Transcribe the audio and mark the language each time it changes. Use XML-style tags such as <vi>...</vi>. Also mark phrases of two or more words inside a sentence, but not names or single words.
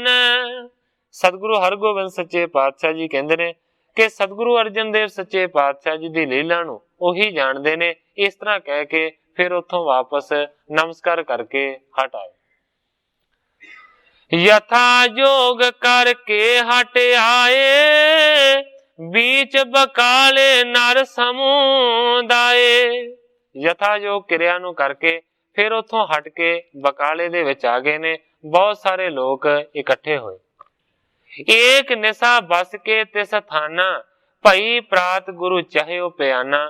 <pa>ਸਤਿਗੁਰੂ ਹਰਗੋਬਿੰਦ ਸੱਚੇ ਪਾਤਸ਼ਾਹ ਜੀ ਕਹਿੰਦੇ ਨੇ ਕਿ ਸਤਿਗੁਰੂ ਅਰਜਨ ਦੇਵ ਸੱਚੇ ਪਾਤਸ਼ਾਹ ਜੀ ਦੀ ਲੀਲਾ ਨੂੰ ਉਹੀ ਜਾਣਦੇ ਨੇ। ਇਸ ਤਰ੍ਹਾਂ ਕਹਿ ਕੇ ਫਿਰ ਉੱਥੋਂ ਵਾਪਸ ਨਮਸਕਾਰ ਕਰਕੇ ਹਟ ਆਏ।</pa> <bra>यथा जोग करके हट आए, बीच बकाले नर ਸਮੁਦਾਏ।</bra> <pa>ਯਥਾਯੋਗ ਕਿਰਿਆ ਨੂੰ ਕਰਕੇ ਫਿਰ ਉੱਥੋਂ ਹਟ ਕੇ ਬਕਾਲੇ ਦੇ ਵਿੱਚ ਆ ਗਏ ਨੇ। ਬਹੁਤ ਸਾਰੇ ਲੋਕ ਇਕੱਠੇ ਹੋਏ।</pa> <bra>एक निसा बस के तिस थाना, भई प्रात गुरू चाहिओ पिआना।</bra>